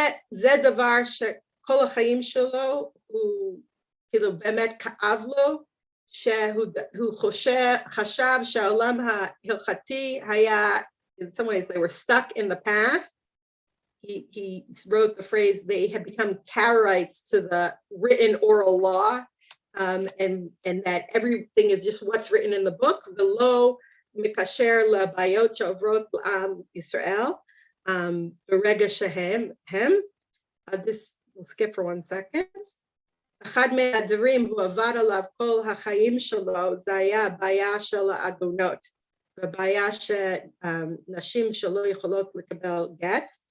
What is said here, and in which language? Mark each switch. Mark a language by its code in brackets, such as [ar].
[he] זה דבר שכל החיים שלו הוא כאילו באמת כאב לו, שהוא חשב שהעולם ההלכתי היה, [en] in some ways they were stuck in the past. He wrote the phrase, they had become Karaites to the written oral law, and that everything is just what's written in the book. [he] V'lo mikasher labayot she'ovrot l'am Yisrael, b'rega shehem. [en] This, we'll skip for 1 second. [he] אחד מהדברים הוא עבד עליו כל החיים שלו, זה היה הבעיה של העגונות, והבעיה שנשים שלא יכולות לקבל גט.